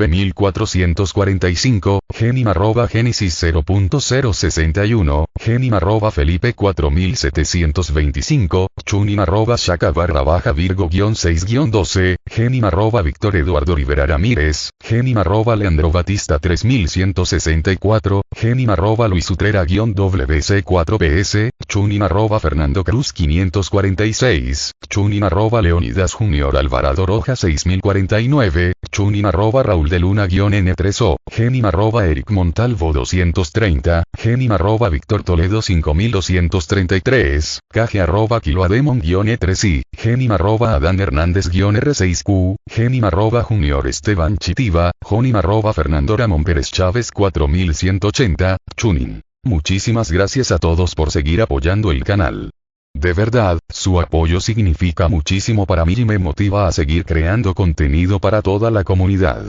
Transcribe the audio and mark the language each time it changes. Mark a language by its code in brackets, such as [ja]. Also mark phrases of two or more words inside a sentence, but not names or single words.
[es] 9445, Genim Génesis 0.061, Genim Felipe 4725, Chunin Shaka_Virgo-6-12, Genim Víctor Eduardo Rivera Ramírez, Genim Leandro Batista 3164, Genim Luis Utrera-WC4PS, Chunin Fernando Cruz 546, Chunin Leonidas Junior Alvarado Roja 6049, Chunin Raúl de Luna-N3O, Genim Eric Montalvo 230, Genim Víctor Toledo 5233, Caje Kiloademon-E3I, Genim Adán Hernández-R6Q, Genim Junior Esteban Chitiva, Jonim Fernando Ramón Pérez Chávez 4180, Chunin. Muchísimas gracias a todos por seguir apoyando el canal. De verdad, su apoyo significa muchísimo para mí y me motiva a seguir creando contenido para toda la comunidad.